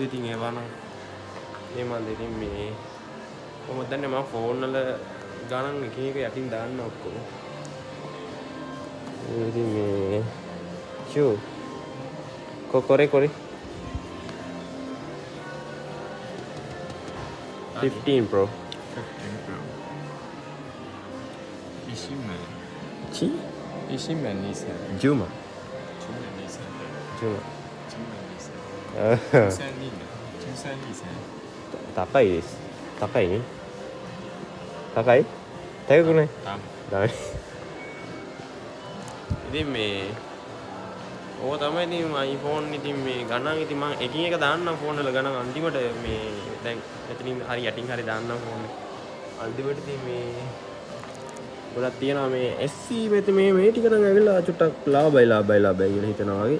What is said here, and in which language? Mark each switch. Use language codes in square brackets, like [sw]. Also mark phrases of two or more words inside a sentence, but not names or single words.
[si] ඉතින් ඒවා නම් මේ මම ඉතින් මේ කොහොමද දන්නේ මම ෆෝන් වල ගණන් එක එක යටින් දාන්න ඔක්කොම. ඉතින් මේ ෂෝ කොරේ 15 Pro [ja] 15 Pro 1 万 1 万2000 10万10万高いです。高いね。高い？高くない？ダメ。 [si] ඉතින් මේ ඕක තමයි ඉතින් iPhone ඉතින් මේ ගණන් ඉතින් මම එකින් එක දාන්නම් ෆෝන් වල ගණන් අන්තිමට මේ දැන් එතනින් හරි යටින් හරි දාන්නම් ෆෝන් එක. අන්තිමට ඉතින් මේ ගොඩක් තියෙනවා මේ SC මෙතන මේ ටික නම් ඇවිල්ලා චුට්ටක් ලාභයි කියලා හිතනවා වගේ.